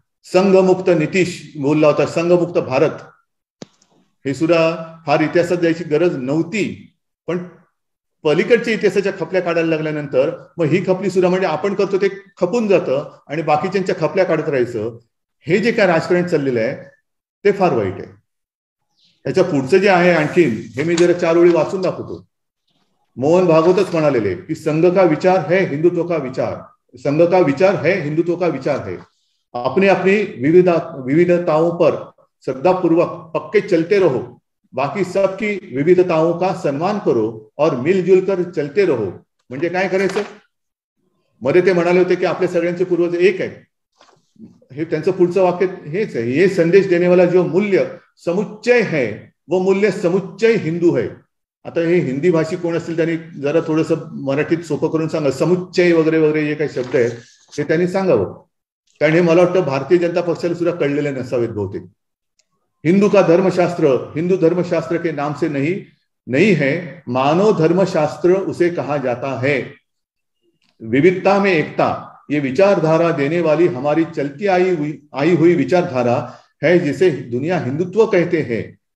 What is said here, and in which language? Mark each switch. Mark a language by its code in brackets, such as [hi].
[mr] संघमुक्त नितीश बोलला होता, संघमुक्त भारत. हे सुद्धा फार इतिहासात जायची गरज नव्हती, पण पलीकडच्या इतिहासाच्या खपल्या काढायला लागल्यानंतर मग ही खपली सुद्धा म्हणजे आपण करतो ते खपून जातं आणि बाकीच्यांच्या खपल्या काढत राहायचं. हे जे काय राजकारण चाललेलं आहे ते फार वाईट आहे. त्याच्या पुढचं जे आहे आणखीन, हे मी जरा 4 ओळी वाचून दाखवतो. मोहन भागवतच म्हणालेले की [hi] संघ का विचार है हिंदुत्व का विचार, संघ का विचार है हिंदुत्व का विचार है. अपने अपनी विविधताओं पर श्रद्धापूर्वक पक्के चलते रहो, बाकी सबकी विविधताओं का सम्मान करो और मिलजुल कर चलते रहो. [mr] म्हणजे काय करायचं? मध्ये ते म्हणाले होते की आपल्या सगळ्यांचे पूर्वज एक आहेत. हे त्यांचं पुढचं वाक्य हेच आहे, [hi] ये संदेश देने वाला जो मूल्य समुच्चय है वो मूल्य समुच्चय हिंदू है. [mr] आता हे हिंदी भाषिक कोण असतील त्यांनी जरा थोडंसं मराठीत सोपं करून सांगा. समुच्चय वगैरे वगैरे जे काही शब्द आहेत हे त्यांनी सांगावं. कारण हे मला वाटतं भारतीय जनता पक्षाला सुद्धा कळलेले नसावेत बहुतेक. [hi] हिंदू का धर्मशास्त्र, हिंदू धर्मशास्त्र के नाम से नहीं है, मानव धर्मशास्त्र उसे कहा जाता है. विविधता में एकता, ये विचारधारा देने वाली हमारी चलती आई हुई विचारधारा है, जिसे दुनिया हिंदुत्व कहते हैं.